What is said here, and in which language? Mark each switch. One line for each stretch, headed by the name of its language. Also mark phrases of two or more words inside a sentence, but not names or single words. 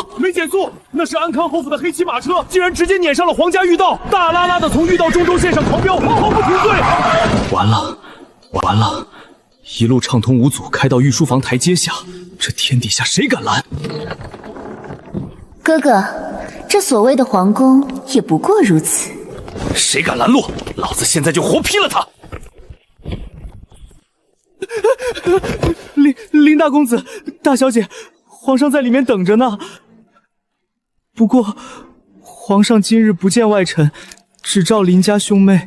Chinese: 沒減速，那是安康侯府的黑騎馬車，竟然直接攆上了皇家御道，大拉拉的從御道中州線上狂飆，毫不停頓。完了！一路暢通無阻，開到御書房台階下，這天底下誰敢攔？哥哥，這所謂的皇宮也不過如此。誰敢攔路，老子現在就活劈了他！林大公子、大小姐，皇上在裡面等着呢。不過，皇上今日不見外臣，只召林家兄妹。